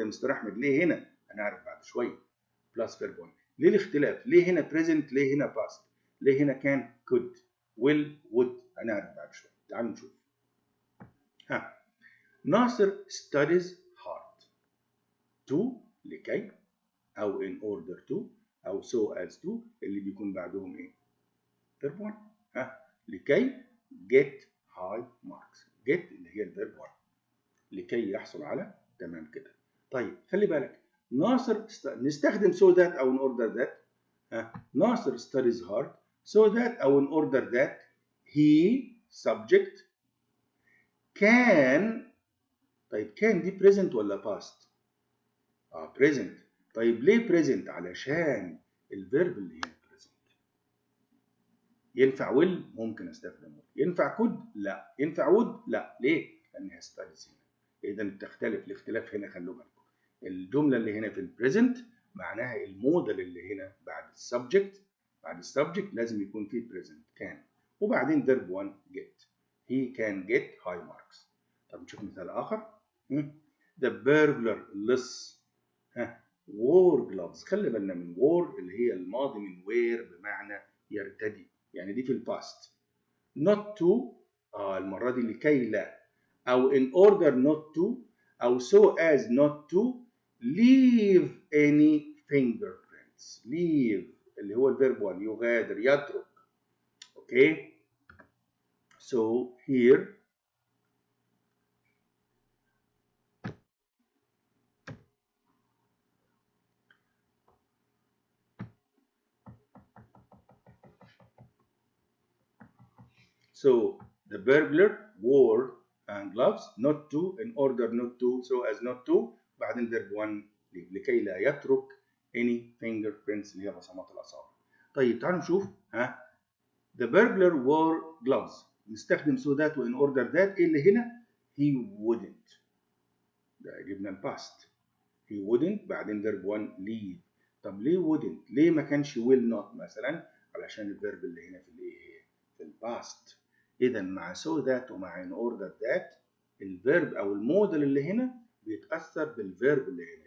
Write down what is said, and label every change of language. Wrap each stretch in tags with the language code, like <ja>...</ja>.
<ar>يا مستر أحمد ليه هنا؟ هنعرف بعد شوية plus verb 1. ليه الاختلاف؟ ليه هنا present ليه هنا past؟ ليه هنا can could will would؟ هنعرف بعد شوية. تعالوا نشوف.</ar> <en>ناصر studies hard. to لكي أو in order to أو so as to</en> <ar>اللي بيكون بعدهم إيه؟</ar> <en>verb 1. لكي get high marks.</en> <ar>get اللي هي الverb 1 لكي يحصل على تمام كده. طيب خلي بالك ناصر نستخدم so that أو in order that.</ar> <en>ناصر studies hard so that أو in order that he subject can.</en> <ar>طيب can دي present ولا past؟ present. طيب ليه present؟ علشان الفيرب اللي هنا present. ينفع will؟ ممكن استخدم will. ينفع could؟ لا. ينفع would؟ لا. ليه؟ لأنها studies هنا. إذا تختلف الاختلاف هنا. خلوا بالكم الجملة اللي هنا في البريزنت معناها الموديل اللي هنا بعد السبجكت لازم يكون فيه present can وبعدين verb 1 get.</ar> <en>He can get high marks.</en> <ar>طب نشوف مثال آخر.</ar> <en>the burglar اللص. wore gloves.</en> <ar>خلي بالنا من wore اللي هي الماضي من wear بمعنى يرتدي، يعني دي في الباست.</ar> <en>not to</en> <ar>المرة دي لكي لا، أو</ar> <en>in order not to، أو so as not to leave any fingerprints.</en> <ar>leave اللي هو الفيرب 1 يغادر يترك.</ar> <en>okay so here so the burglar wore gloves not to, in order not to, so as not to، بعدين verb 1</en> <ar>لكي لا يترك</ar> <en>any fingerprints اللي هي بصمات الأصابع.</en> <ar>طيب تعالوا نشوف</ar> <en>the burglar wore gloves. نستخدم so that و in order that.</en> <ar>ايه اللي هنا؟</ar> <en>he wouldn't.</en> <ar>ده جبنا الباست.</ar> <en>he wouldn't بعدين verb 1 leave.</en> <ar>طب ليه wouldn't؟ ليه ما كانش</ar> <en>will not</en> <ar>مثلا؟ علشان الفيرب اللي هنا في الايه؟ في الباست. إذا مع so that ومع in order that الفيرب أو الموديل اللي هنا بيتأثر بالفيرب اللي هنا.</ar>